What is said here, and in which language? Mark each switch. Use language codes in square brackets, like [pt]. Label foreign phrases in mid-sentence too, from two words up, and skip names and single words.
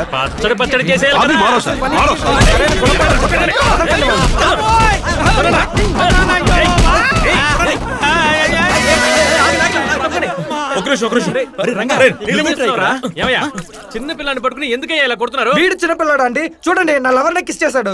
[te] పచ్చడి చేసే [hi] अभी मारो सर, मारो सर. [te] చిన్న పిల్లని పట్టుకుని ఎందుకయ్యా ఇలా కొడుతున్నారు? వీడు చిన్నపిల్లాడు అండి, చూడండి నా లవర్ ని కిస్ చేశాడు.